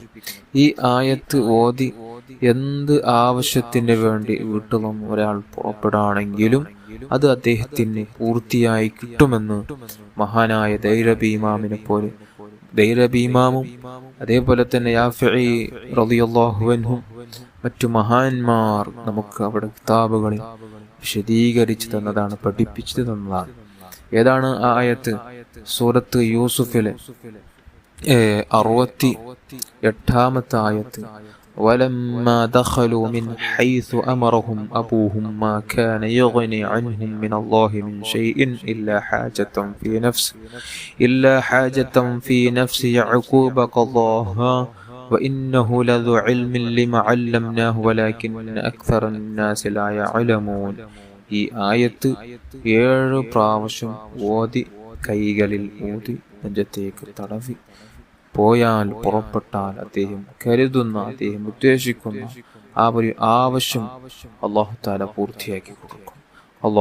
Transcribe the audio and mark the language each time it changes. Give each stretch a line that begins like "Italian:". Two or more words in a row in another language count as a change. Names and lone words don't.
Malayalam: ഈ ആയത്ത് ഓതി എന്ത് ആവശ്യത്തിന് വേണ്ടി വീട്ടിൽ നിന്ന് ഒരാൾ പുറപ്പെടുകയാണെങ്കിലും അത് അദ്ദേഹത്തിന് പൂർത്തിയായി കിട്ടുമെന്ന് മഹാനായ ദൈരബി ഇമാമിനെ പോലെ, ദൈരബി ഇമാമും അതേപോലെ തന്നെ യാഫിഈ
Arabic: رضي الله عنهم
Malayalam: മറ്റു മഹാന്മാർ നമുക്ക് അവിടെ കിതാബുകളിൽ വിശദീകരിച്ചു തന്നതാണ്, പഠിപ്പിച്ചു തന്നതാണ്. ഏതാണ് ആ ആയത്ത്? സൂറത്ത് യൂസുഫിലെ 68-ാമത്തെ ആയത്ത്.
Arabic: ولما دخلوا من حيث أمرهم أبوهم ما كان يغني عنهم من الله من شيء إلا حاجة في نفس يعقوب قضاها وإنه لذو علم لما علمناه ولكن أكثر الناس لا يعلمون.
Malayalam: ഈ ആയത്ത് 7 പ്രാവശ്യം ഓതി കൈകളിൽ ഊതി നെഞ്ചത്തേക്ക് തടവി പോയാൽ, പുറപ്പെട്ടാൽ അദ്ദേഹം കരുതുന്ന, അദ്ദേഹം ഉദ്ദേശിക്കുന്ന ആ ഒരു ആവശ്യം
Arabic: الله تعالى
Malayalam: പൂർത്തിയാക്കി കൊടുക്കും.